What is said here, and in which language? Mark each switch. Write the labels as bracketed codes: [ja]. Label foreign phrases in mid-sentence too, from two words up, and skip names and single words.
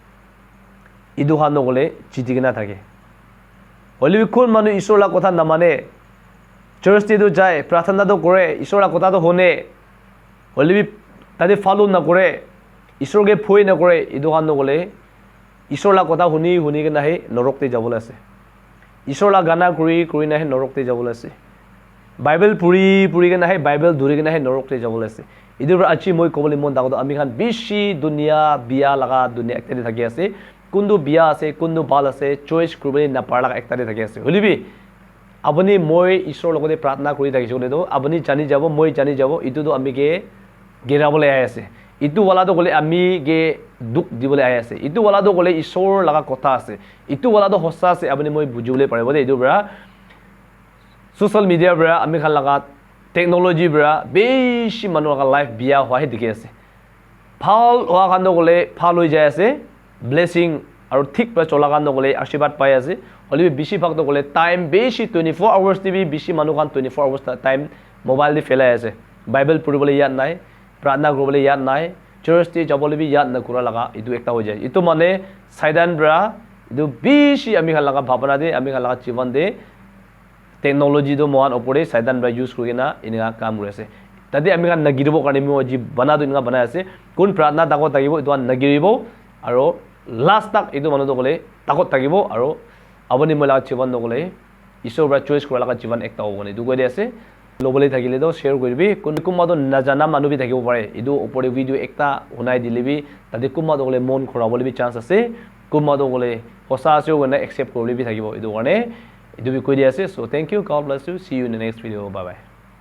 [nag] edu han gole chitigena thake only kon manu isor la kotha namane church te do jai prathana do kore isor la kotha do hone only tade follow na kore isor ge phoi na kore edu han gole isor la kotha huni ke nahi norok te jabole ase isor la gana kuri nahi norok te jabole ase bible puri ke nahi bible duri ke nahi norok te jabole ase idur achi moi kobole mon dagodo ami khan bishi dunia biya laga dunia ekta de thaki ase kundu biya ase kundu bal ase choice kurbe na par laga ekta de thaki ase holibi abani moi isor logode pratna kuri thaki jole do abani jani jabo moi jani jabo itu do ami ge gerabole ase itu wala do gole ami ge duk dibole ase itu wala do gole isor laga kotha ase itu wala do hossa ase abani moi bujule parebo de itu bra [en] social media [nag] bra ami khan laga technology bra beshi manu laga life biya hwa he dikhe ase phal hwa khan do gole phal hoi jay ase blessing aru thik pra chola khan do gole ashirwad pai ase holi bishi bhag do gole time beshi [en] 24 hours [nag] tv bishi manu khan [en] 24 hours [nag] time mobile de felai ase bible puribole yad nai pratna kuribole yad nai church te jabole bi yad na kura laga itu ekta ho jay itu mane saidan bra itu bishi ami khan laga bhabana de ami khan laga jivan de technology do mohan opore saidan bra use kurina inga kam kure ase tade ami khan nagiribo karne mi ji bana do inga bana ase kun pratna takot tagibo itu nagiribo aro last tak itu manu do gole takot tagibo aro aboni mola jivan do gole isor bra choice kura laga jivan ekta hobone du gode ase lobole thakile do share koribi kun kuma do najana manu bi thakibo pare idu opore video ekta hunai dilebi tade kuma do gole mon khorabole bi chance ase kuma do gole hosa ase gona accept korle bi thakibo idu gane idu bi koi di ase [en] so thank you god bless you see you in the next video bye bye